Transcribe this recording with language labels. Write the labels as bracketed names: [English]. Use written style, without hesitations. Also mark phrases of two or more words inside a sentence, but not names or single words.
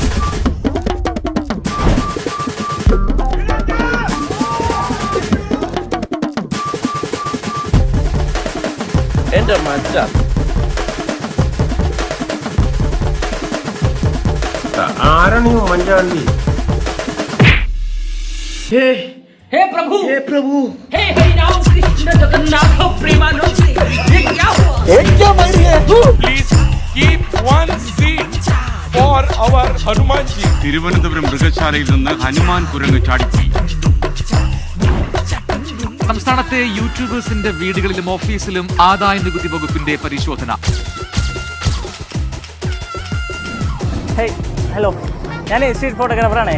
[Malayalam] എന്റെ മച്ച ആരാണ് ഈ ഉമ്മൻചാണ്ടി? [Hindi] हे प्रभु, हे प्रभु, हे हरि राम कृष्ण जगन्नाथ प्रेमानंद, ये क्या हुआ? [English] Please keep one seat for our Hanuman ji. [Malayalam] തിരുവനന്തപുരം മൃഗശാലയിൽ നിന്ന് ഹനുമാൻ കുരങ്ങ് ചാടിപ്പോയി. സംസ്ഥാനത്തെ യൂട്യൂബേഴ്സിന്റെ വീടുകളിലും ഓഫീസിലും ആദായ നികുതി വകുപ്പിന്റെ പരിശോധന. ഹലോ, ഞാൻ സ്ട്രീറ്റ് ഫോട്ടോഗ്രാഫറാണ്.